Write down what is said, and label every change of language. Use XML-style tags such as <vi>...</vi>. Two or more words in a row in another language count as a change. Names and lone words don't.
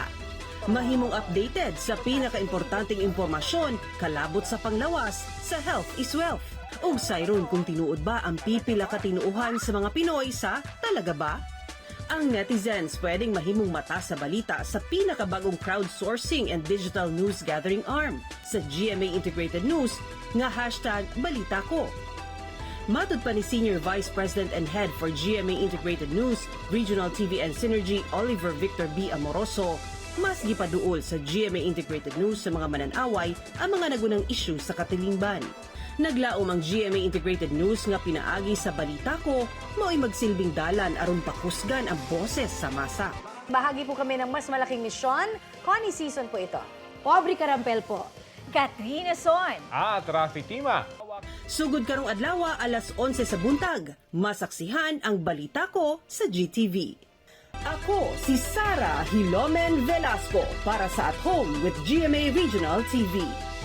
<ceb>Mahimong updated sa pinaka-importanteng impormasyon kalabot sa panglawas sa Health is Wealth. Ug sayron kung tinuod ba ang pipila ka tinuuhan sa mga Pinoy sa Talaga Ba? Ang netizens pwedeng mahimong mata sa balita sa pinakabagong</ceb> <en>crowdsourcing and digital news gathering arm</en> <ceb>sa GMA Integrated News nga #Balita Ko. Matud pa ni</ceb> <en>Senior Vice President and Head</en> <ceb>for GMA Integrated News, Regional TV and Synergy, Oliver Victor B. Amoroso, mas gipaduol sa GMA Integrated News sa mga mananaway ang mga nagunang issue sa katilingban. Naglaom ang GMA Integrated News nga pinaagi sa Balita Ko, mao'y magsilbing dalan aron pakusgan ang boses sa masa.</ceb> <tl>Bahagi po kami ng mas malaking misyon. Connie Sison po ito. Aubrey Carampel po. Katrina Son. At Rafi Tima.</tl> <ceb>Sugod karong adlaw alas 11 sa buntag, masaksihan ang Balita Ko sa GTV. Ako si Sara Hilomen Velasco para sa At Home with GMA Regional TV.</ceb>